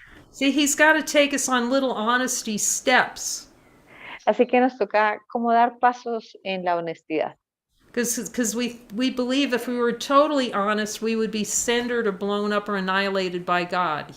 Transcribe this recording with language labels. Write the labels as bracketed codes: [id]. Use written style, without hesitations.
[en] See, he's got to take us on little honesty steps. [es] Así que nos toca como dar pasos en la honestidad. [en] Because we believe if we were totally honest, we would be centered or blown up or annihilated by God.